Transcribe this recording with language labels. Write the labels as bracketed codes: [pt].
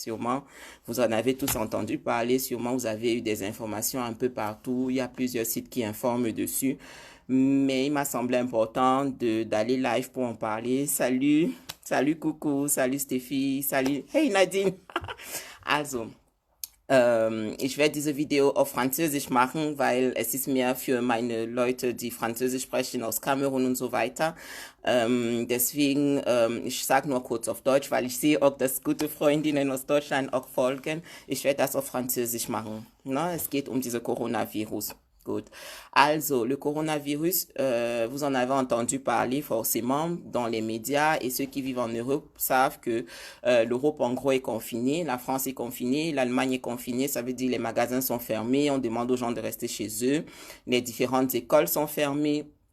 [fr] Sûrement, vous en avez tous entendu parler, sûrement vous avez eu des informations un peu partout. Il y a plusieurs sites qui informent dessus, mais il m'a semblé important d'aller live pour en parler. Salut coucou, salut Stéphie, salut, hey Nadine. [de] Also, ich werde diese Video auf Französisch machen, weil es ist mehr für meine Leute, die Französisch sprechen aus Kamerun und so weiter. Deswegen, ich sage nur kurz auf Deutsch, weil ich sehe auch, dass gute Freundinnen aus Deutschland auch folgen. Ich werde das auf Französisch machen. Ne? Es geht um diese Coronavirus. Gut. [fr] Also, le coronavirus, vous en avez entendu parler forcément dans les médias et ceux qui vivent en Europe savent que l'Europe en gros est confinée, la France est confinée, l'Allemagne est confinée, ça veut dire les magasins sont fermés, on demande aux gens de rester chez eux, les différentes écoles sont fermées.